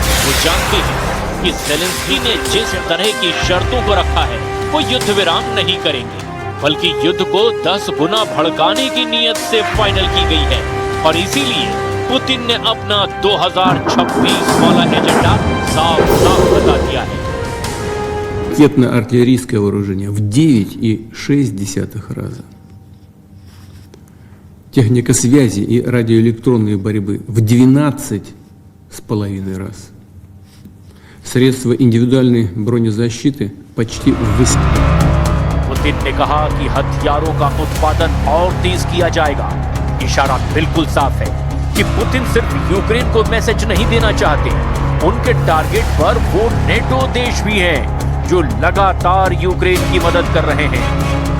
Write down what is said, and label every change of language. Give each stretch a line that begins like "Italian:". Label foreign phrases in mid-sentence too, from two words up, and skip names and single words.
Hindi: वो जानते हैं कि ज़ेलेंस्की ने जिस तरह की शर्तों को रखा है वो युद्ध विराम नहीं करेंगे, बल्कि युद्ध को 10 गुना भड़काने की नीयत से फाइनल की गई है। और इसीलिए पुतिन ने अपना 2026 वाला एजेंडा साफ बता दिया है।
Russian: Ракетно-артиллерийское вооружение в 9,6 раза. Техника связи и радиоэлектронной борьбы в 12,5 раз. Средства индивидуальной бронезащиты почти в 8.
Hindi: पुतिन ने कहा कि हथियारों का उत्पादन और तेज किया जाएगा। इशारा बिल्कुल साफ है कि पुतिन सिर्फ यूक्रेन को मैसेज नहीं देना चाहते, उनके टारगेट पर वो नेटो देश भी हैं जो लगातार यूक्रेन की मदद कर रहे हैं।